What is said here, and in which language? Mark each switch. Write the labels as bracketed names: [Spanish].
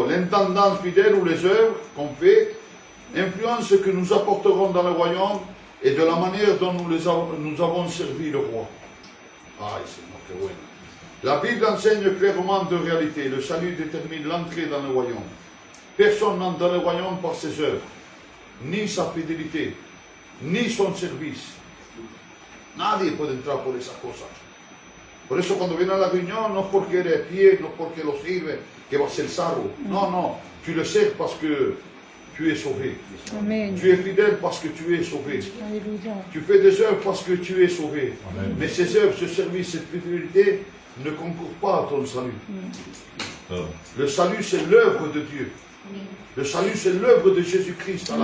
[French] L'intendance fidèle ou les œuvres qu'on fait influencent ce que nous apporterons dans le royaume et de la manière dont nous avons servi le roi. C'est bon. La Bible enseigne clairement deux réalités. Le salut détermine l'entrée dans le royaume. Personne n'entre dans le royaume par ses œuvres, ni sa fidélité, ni son service. [Spanish] Nadie puede entrar por esa cosa. Por eso cuando viene a la reunión, no es porque eres fiel, no es porque lo sirve, que va a ser salvo. No, no. [French] Tu le sers parce que tu es sauvé. Amen. Tu es fidèle parce que tu es sauvé. Alléluia. Tu fais des œuvres parce que tu es sauvé. Amen. Mais ces œuvres, ce service, cette fidélité ne concourent pas à ton salut. Le salut, c'est l'œuvre de Dieu. Le salut, c'est l'œuvre de Jésus-Christ à la croix